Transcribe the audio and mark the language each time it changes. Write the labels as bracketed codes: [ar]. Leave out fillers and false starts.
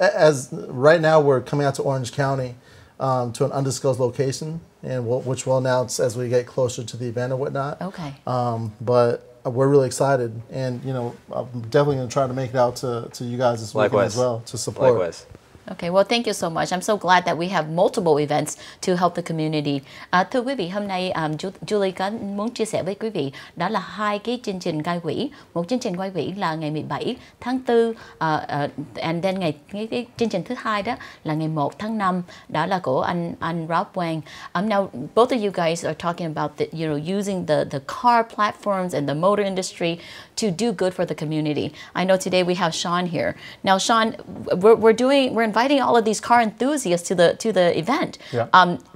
[en] As right now, we're coming out to Orange County to an undisclosed location, and which we'll announce as we get closer to the event or whatnot. Okay. But we're really excited, and I'm definitely going to try to make it out to you guys this weekend as well to support. Likewise. Okay, well, thank you so much. I'm so glad that we have multiple events to help the community. [vi] Thưa quý vị, hôm nay Julie có muốn chia sẻ với quý vị đó là hai cái chương trình gây quỹ. Một chương trình gây quỹ là ngày 17 tháng 4, [en] and then [vi] cái chương trình thứ hai đó là ngày 1 tháng 5. Đó là của anh Rob Wang. [en] Now, both of you guys are talking about using the car platforms and the motor industry to do good for the community. I know today we have Sean here. Now, Sean, we're inviting all of these car enthusiasts to the event. Yeah.